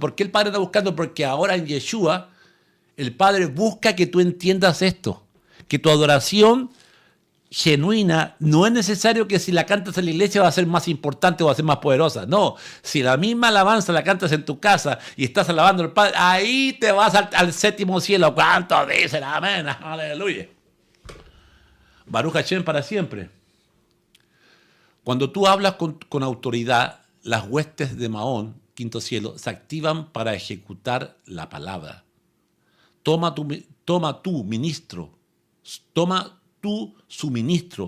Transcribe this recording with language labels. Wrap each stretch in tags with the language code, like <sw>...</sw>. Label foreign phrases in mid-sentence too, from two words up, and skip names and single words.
<es>¿Por qué el Padre anda buscando? Porque ahora en Yeshua, el Padre busca que tú entiendas esto. Que tu adoración genuina no es necesario que si la cantas en la iglesia va a ser más importante o va a ser más poderosa. No, si la misma alabanza la cantas en tu casa y estás alabando al Padre, ahí te vas al séptimo cielo. ¿Cuántos dicen amén? Aleluya.</es> <he>ברוך השם</he> <es>para siempre. Cuando tú hablas con autoridad, las huestes de Mahón, quinto cielo, se activan para ejecutar la palabra. Toma tu suministro.</es>